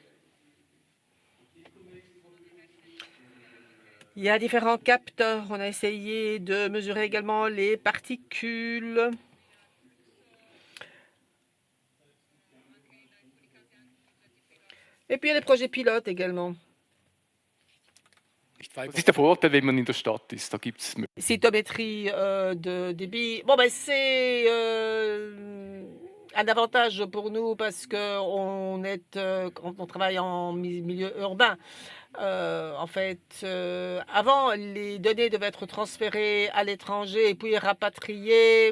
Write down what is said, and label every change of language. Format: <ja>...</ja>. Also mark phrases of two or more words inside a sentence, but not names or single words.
<fr>Il y a différents capteurs. On a essayé de mesurer également les particules. Et puis il y a les projets pilotes également.</fr> <de>Was ist der Vorteil, wenn man in der Stadt ist? Da gibt's</de> <fr>Cytométrie de débit. Bon, ben, c'est un avantage pour nous parce qu'on on travaille en milieu urbain. En fait, avant, les données devaient être transférées à l'étranger et puis rapatriées.</fr>